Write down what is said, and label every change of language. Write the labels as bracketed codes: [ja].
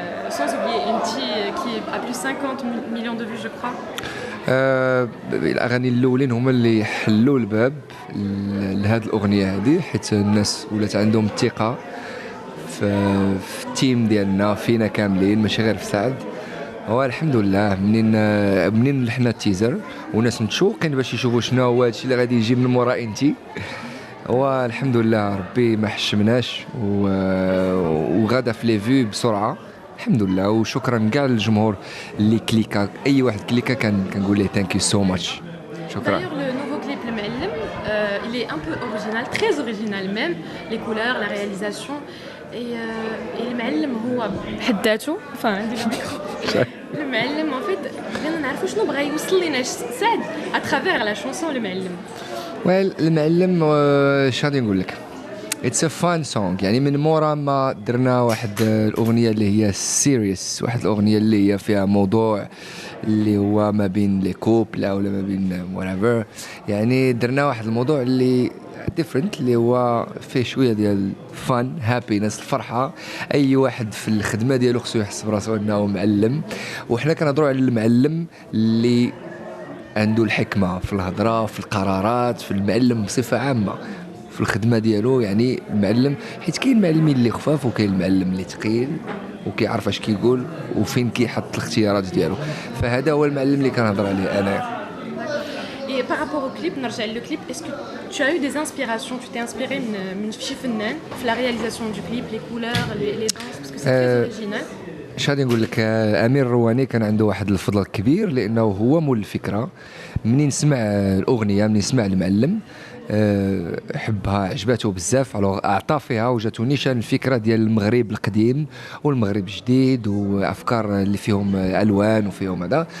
[fr] Sans oublier Inti qui a plus de 50 millions de vues je crois. [ar] الاغاني الاولين هما اللي حلوا الباب لهذه الاغنيه هذه، حيت الناس ولات عندهم الثقه في التيم ديالنا، فينا كاملين ماشي غير في سعد. والحمد لله منين لحنا التيزر والناس متشوقين باش يشوفوا شنو هو هادشي اللي غادي يجي من مورا انتي، والحمد لله ربي ما حشمناش وغدا في لي فيو بسرعه الحمد لله. وشكرا كاع للجمهور اللي كليكا، اي واحد كليكا كنقول ليه [en] Thank you so much. [ar] شكرا. [fr] D'ailleurs, le nouveau clip Le Ma'allem, il est un peu original, très original même, les couleurs, la réalisation. [ar] Et Le Ma'allem هو بحد ذاته، enfin عندي الميكرو. Le Ma'allem [fr] en fait [ar] بغينا نعرفوا شنو بغا يوصل لنا سعد [fr] à travers la chanson [ar] Le Ma'allem. المعلم اش غادي نقول لك، [en] It's a fun song. [ar] يعني من مورا ما درنا واحد الاغنيه اللي هي سيريس، واحد الاغنيه اللي هي فيها موضوع اللي هو ما بين [fr] لي كوبل [ar] ولا ما بين whatever، يعني درنا واحد الموضوع اللي ديفرنت اللي هو فيه شويه ديال [en] fun happiness, [ar] الفرحه. اي واحد في الخدمه ديالو خصو يحس براسو انه معلم، وحنا كنهضروا على المعلم اللي عنده الحكمه في الهضره، في القرارات، في المعلم بصفه عامه في الخدمه ديالو. يعني المعلم، حيت كاين المعلمين اللي خفاف وكاين المعلم اللي ثقيل وكيعرف اش كيقول وفين كيحط الاختيارات ديالو، فهذا هو المعلم اللي كنهضر عليه انا. [fr] Et par rapport au clip, [ar] نرجع [fr] le clip, est-ce que tu as eu des inspirations, tu t'es inspiré [ar] من شي فنان في [fr] la réalisation du clip, les couleurs, les danses, parce que c'est très original. [ar] اش غادي نقول لك، امير الرواني كان عنده واحد الفضل كبير لانه هو مول الفكره. منين سمع الاغنيه، منين سمع المعلم حبها، عجبته بزاف، اعطى فيها وجاتو نيشان الفكره ديال المغرب القديم والمغرب الجديد وافكار اللي فيهم الوان وفيهم هذا.